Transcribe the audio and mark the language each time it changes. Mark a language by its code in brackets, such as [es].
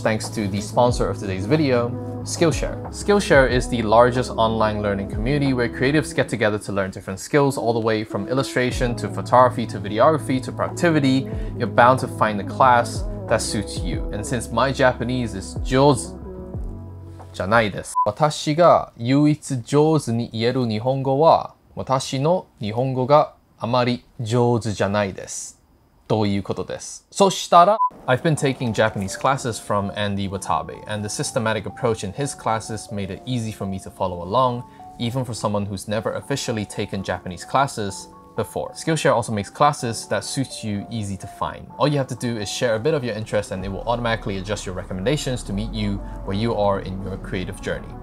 [en] Thanks to the sponsor of today's video, Skillshare. Skillshare is the largest online learning community where creatives get together to learn different skills, all the way from illustration to photography to videography to productivity. You're bound to find a class that suits you. And since my Japanese is [ja] 上手じゃないです。私が唯一上手に言える日本語は、私の日本語があまり上手じゃないです。ということです。そしたら、 [en] I've been taking Japanese classes from Andy Watabe, and the systematic approach in his classes made it easy for me to follow along, even for someone who's never officially taken Japanese classes before. Skillshare also makes classes that suit you easy to find. All you have to do is share a bit of your interest and it will automatically adjust your recommendations to meet you where you are in your creative journey.